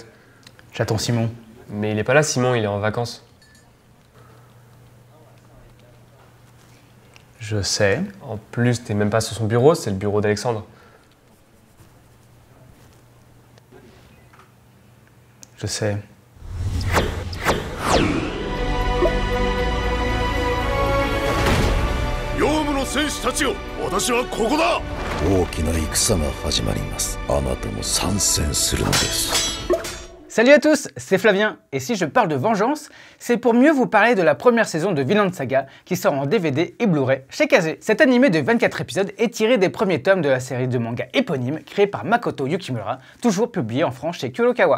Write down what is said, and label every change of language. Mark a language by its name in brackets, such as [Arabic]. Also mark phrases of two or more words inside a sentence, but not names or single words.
[French] J'attends Simon. Mais il est pas là, Simon, il est en vacances. Je sais. En plus, t'es même pas sur son bureau, c'est le bureau d'Alexandre. Je sais. [Japanese] ヨウムの戦士たちよ、私はここだ。大きな戦が始まります。あなたも参戦するのです。 [French] Salut à tous, c'est Flavien, et si je parle de vengeance, c'est pour mieux vous parler de la première saison de Vinland Saga qui sort en DVD et Blu-ray chez Kazé. Cet animé de 24 épisodes est tiré des premiers tomes de la série de manga éponyme créée par Makoto Yukimura, toujours publié en France chez Kurokawa.